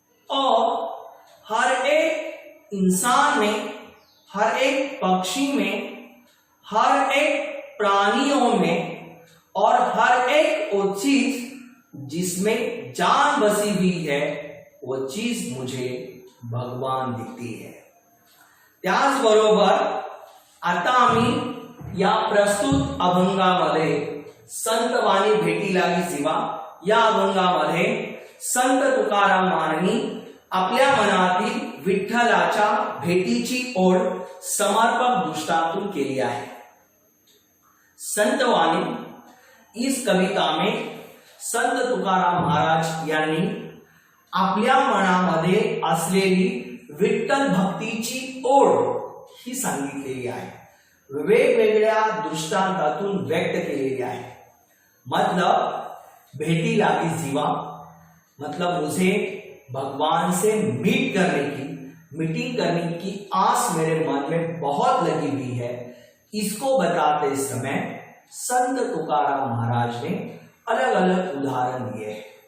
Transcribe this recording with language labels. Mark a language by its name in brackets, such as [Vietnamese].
[Hindi] और हर एक इंसान में, हर एक पक्षी में, हर एक प्राणियों में और हर एक वो चीज जिसमें जान बसी हुई है वो चीज मुझे भगवान दिखती है। [Marathi] त्याचबरोबर आता आम्ही या प्रस्तुत अभंगामध्ये संतवाणी भेटी लागी जीवा या अभंगामध्ये संत तुकाराम महाराजांनी आपल्या मनातील विठ्ठलाच्या भेटीची ओढ समर्पक दृष्टांतून केली आहे। संतवाणी [Hindi] इस कविता में [Marathi] संत तुकाराम महाराज यांनी आपल्या मनामध्ये असलेली विठ्ठल भक्तीची ओढ ही सांगितलेली आहे, वेगवेगळ्या दृष्टांतातून व्यक्त केलेली आहे। [Hindi] मतलब भेटी लागी जीवा, मतलब मुझे भगवान से मीटिंग करने की आस मेरे मन में बहुत लगी हुई है। इसको बताते समय संत तुकाराम महाराज ने अलग अलग उदाहरण दिए हैं।